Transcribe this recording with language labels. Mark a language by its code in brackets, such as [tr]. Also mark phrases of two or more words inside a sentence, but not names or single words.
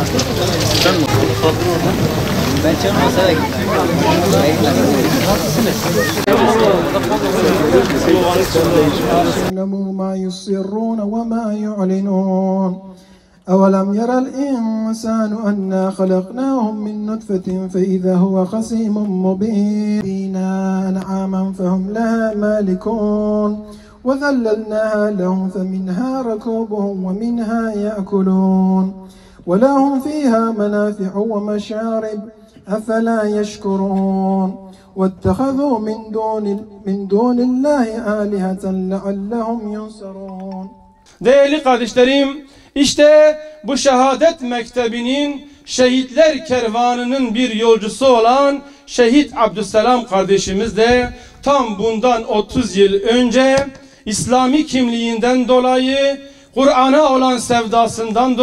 [tr] Sen mi? Ben masaya gittim. [ar] يعلموا ما يسرون وما يعلنون أولم يرى الإنسان أنا خلقناهم من نطفة فإذا هو خصيم مبين أنعاما فهم لها مالكون وذللناها لهم فمنها ركوبهم ومنها يأكلون ولهم فيها منافع ومشارب أفلا يشكرون واتخذوا من دون الله آلهة لعلهم ينصرون. [tr] Değerli kardeşlerim, işte bu şehadet mektebinin şehitler kervanının bir yolcusu olan Şehit Abdüsselam kardeşimiz de tam bundan 30 yıl önce İslami kimliğinden dolayı, Kur'an'a olan sevdasından